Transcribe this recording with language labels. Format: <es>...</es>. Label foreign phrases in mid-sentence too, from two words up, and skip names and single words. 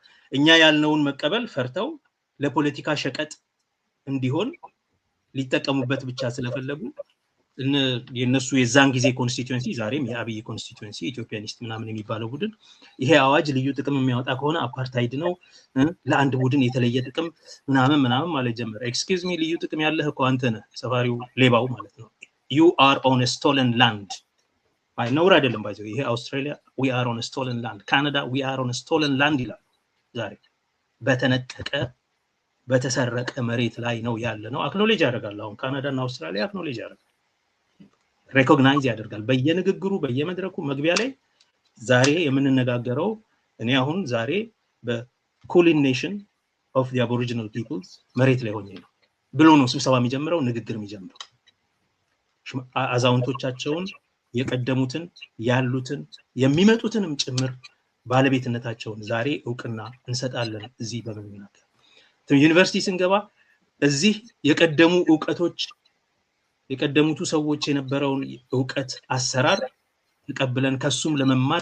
<am>እኛ ያልነውን መቀበል ፈርተው ለፖለቲካ ሸቀጥ እንዲሆን ሊጠቀሙበት ብቻ ስለፈለጉ የነሱ የዛን ጊዜ ኮንስቲትዩንሲ ዛሬም የአብይ ኮንስቲትዩንሲ ኢትዮጵያኒስት ምናምን የሚባለው ቡድን ይሄ አዋጅ ልዩ ጥቅም የሚያወጣ ከሆነ አፓርታይድ ነው፣ ለአንድ ቡድን የተለየ ጥቅም ምናምን ማለት ጀመረ።</am> <en>excuse me</en> <am>ልዩ ጥቅም ያለህ እኮ አንተ ነህ፣ ሰፋሪው ሌባው ማለት ነው።</am> <en>you are on a stolen land</en> <am>አይ ነውር አይደለም ባይዘው። ይሄ አውስትራሊያ</am> <en>we are on a stolen land፣</en> <am>ካናዳ</am> <en>we are on a stolen land</en> <am>ይላል። ዛሬ በተነጠቀ በተሰረቀ መሬት ላይ ነው ያለ ነው። አክኖሌጅ ያደርጋል። አሁን ካናዳ እና አውስትራሊያ አክኖሌጅ ያደርጋል፣ ሬኮግናይዝ ያደርጋል በየንግግሩ በየመድረኩ መግቢያ ላይ። ዛሬ የምንነጋገረው እኔ አሁን ዛሬ በኩሊን</am> <en>Nation of the aboriginal peoples</en> <am>መሬት ላይ ሆኜ ነው ብሎ ነው ስብሰባ የሚጀምረው፣ ንግግር የሚጀምረው። አዛውንቶቻቸውን የቀደሙትን ያሉትን የሚመጡትንም ጭምር ባለቤትነታቸውን ዛሬ እውቅና እንሰጣለን። እዚህ በመናገር ዩኒቨርሲቲ ስንገባ እዚህ የቀደሙ እውቀቶች የቀደሙቱ ሰዎች የነበረውን እውቀት አሰራር ተቀብለን ከሱም ለመማር</am>